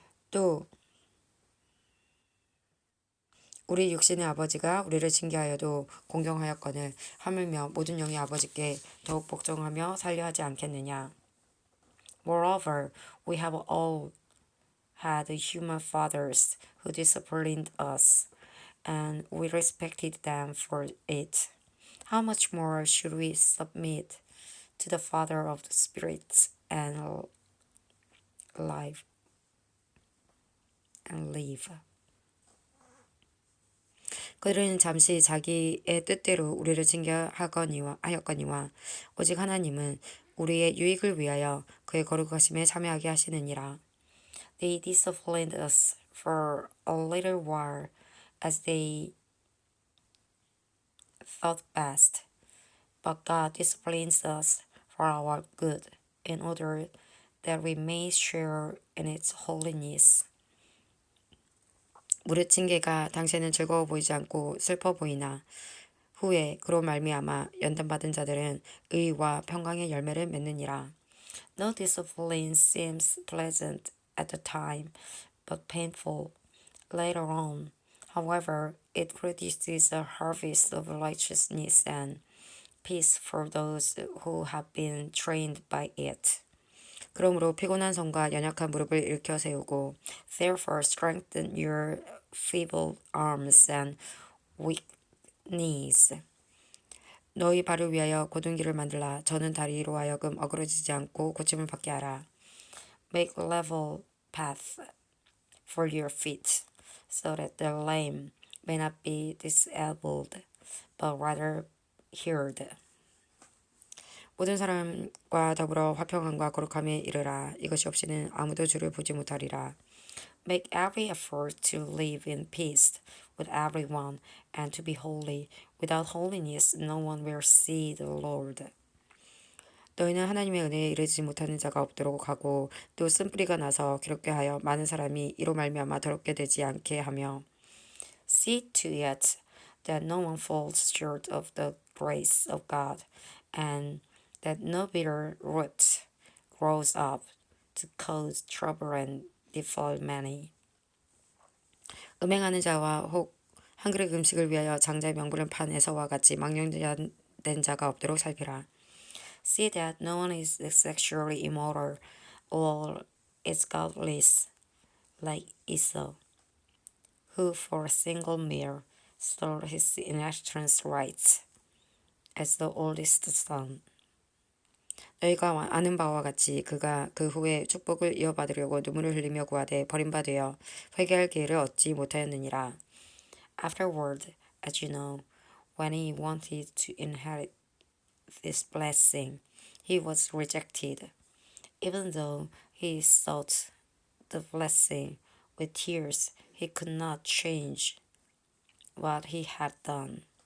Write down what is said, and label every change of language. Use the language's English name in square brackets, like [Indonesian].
[Korean] 또 우리 육신의 아버지가 우리를 징계하여도 공경하였거늘 하물며 모든 영의 아버지께 더욱 복종하며 살려하지 않겠느냐. [English] Moreover, we have all had human fathers who disciplined us, and we respected them for it. How much more should we submit to the Father of the spirits and live? [Korean] 그들은 잠시 자기의 뜻대로 우리를 징계하였거니와 오직 하나님은 우리의 유익을 위하여 그의 거룩하심에 참여하게 하시느니라. [English] They disciplined us for a little while as they thought best, but God disciplines us for our good, in order that we may share in its holiness. [Korean] 무릇 징계가 당시에는 즐거워 보이지 않고 슬퍼 보이나 후에 그로 말미암아 연단받은 자들은 의와 평강의 열매를 맺느니라. [English] No discipline seems pleasant at the time, but painful later on. However, It produces a harvest of righteousness and peace for those who have been trained by it. [Korean] 그러므로 피곤한 손과 연약한 무릎을 일으켜 세우고 [English] therefore strengthen your feeble arms and weak knees. [Korean] 너희 발을 위하여 곧은 길을 만들라. 저는 다리로 하여금 어그러지지 않고 고침을 받게 하라. [English] Make level path for your feet, so that the lame may not be disabled, but rather healed. [Korean] 모든 사람과 더불어 화평함과 거룩함에 이르라. 이것이 없이는 아무도 주를 보지 못하리라. [English] Make every effort to live in peace with everyone and to be holy. Without holiness, no one will see the Lord. [Korean] 너희는 하나님의 은혜에 이르지 못하는 자가 없도록 하고 또 쓴뿌리가 나서 괴롭게 하여 많은 사람이 이로 말미암아 더럽게 되지 않게 하며 [English] See to it that no one falls short of the grace of God and that no bitter root grows up to cause trouble and defile many. [Korean] 음행하는 자와 혹 한 그릇 음식을 위하여 장자의 명분을 판 에서와 같이 망령된 자가 없도록 살피라. [English] See that no one is sexually immoral or is godless like Esau, who for a single meal sold his inheritance rights as the oldest son. [Korean] 너희가 아는 바와 같이 그가 그 후에 축복을 이어받으려고 눈물을 흘리며 구하되 버림받으여 회개할 기회를 얻지 못하였느니라. [English] Afterward, as you know, when he wanted to inherit this blessing, he was rejected, even though he sought the blessing with tears. He could not change what he had done.